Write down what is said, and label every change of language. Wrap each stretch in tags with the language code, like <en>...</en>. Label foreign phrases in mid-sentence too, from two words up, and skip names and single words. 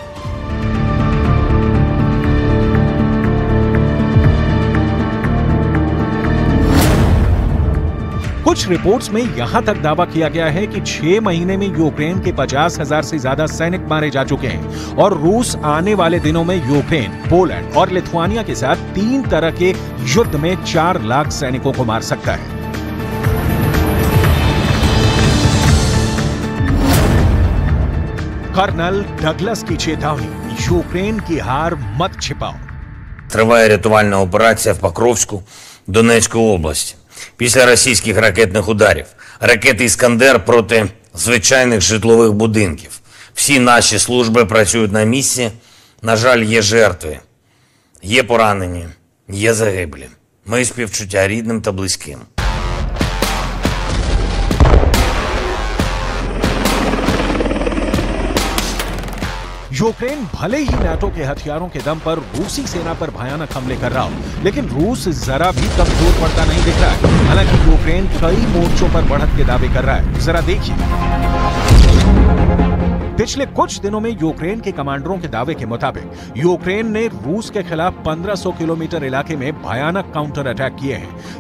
<hi>कुछ रिपोर्ट्स में यहां तक दावा किया गया है कि 6 महीने में यूक्रेन के 50,000 से ज्यादा सैनिक मारे जा चुके हैं और रूस आने वाले दिनों में यूक्रेन, पोलैंड और लिथुआनिया के साथ 3 तरह के युद्ध में 4 लाख सैनिकों को मार सकता है। कर्नल डगलस की चेतावनी, यूक्रेन की हार मत छिपाओ।</hi> <uk>Триває рятувальна операція в Покровську Донецької області. Після російських ракетних ударів. Ракети «Іскандер» проти звичайних житлових будинків. Всі наші служби працюють на місці. На жаль, є жертви. Є поранені. Є загиблі. Мої співчуття рідним та близьким.</uk> <hi>यूक्रेन भले ही नाटो के हथियारों के दम पर रूसी सेना पर भयानक हमले कर रहा हो, लेकिन रूस जरा भी कमजोर पड़ता नहीं दिख रहा है। हालांकि यूक्रेन कई मोर्चों पर बढ़त के दावे कर रहा है। जरा देखिए, पिछले कुछ दिनों में यूक्रेन के कमांडरों के दावे के मुताबिक यूक्रेन ने रूस के खिलाफ 1500 किलोमीटर इलाके में भयानक</hi> <en>counter attack</en> <hi>किए हैं।</hi>